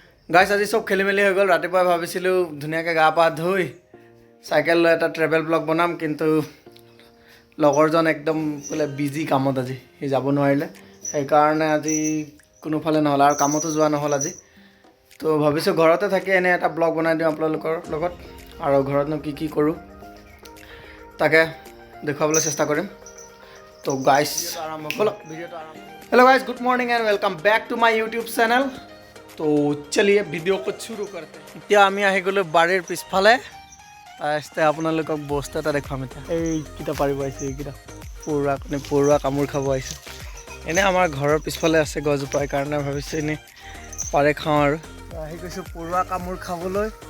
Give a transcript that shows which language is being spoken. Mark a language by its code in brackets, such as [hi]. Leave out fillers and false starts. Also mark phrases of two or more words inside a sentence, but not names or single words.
[as] গাইছ আজি সব খেলি মেলি হৈ গ'ল ৰাতিপুৱা ভাবিছিলোঁ ধুনীয়াকৈ গা পা ধুই চাইকেল লৈ এটা [en] travel blog [as] বনাম কিন্তু লগৰজন একদম বোলে বিজি কামত আজি সি যাব নোৱাৰিলে সেইকাৰণে আজি কোনোফালে নহ'ল আৰু কামতো যোৱা নহ'ল আজি তো ভাবিছোঁ ঘৰতে থাকি এনে এটা ব্লগ বনাই দিওঁ আপোনালোকৰ লগত আৰু ঘৰতনো কি কি কৰোঁ তাকে দেখুৱাবলৈ চেষ্টা কৰিম তো গাইছ আৰম্ভ ব'লক ভিডিঅ'টো আৰম্ভ [en] hello guys good morning and welcome back to my [hi] यूट्यूब चैनल तो चलिए वीडियो को शुरू करते हैं [as] এতিয়া আমি আহি গ'লো বাৰীৰ পিছফালে তাৰপিছতে আপোনালোকক বস্তু এটা দেখাম এতিয়া এইকেইটা পাৰিব আহিছে এইকেইটা পৰুৱা কামোৰ খাব আহিছে এনে আমাৰ ঘৰৰ পিছফালে আছে গছজোপাৰ কাৰণে ভাবিছোঁ এনেই পাৰে খাওঁ আৰু আহি গৈছোঁ পৰুৱা কামোৰ খাবলৈ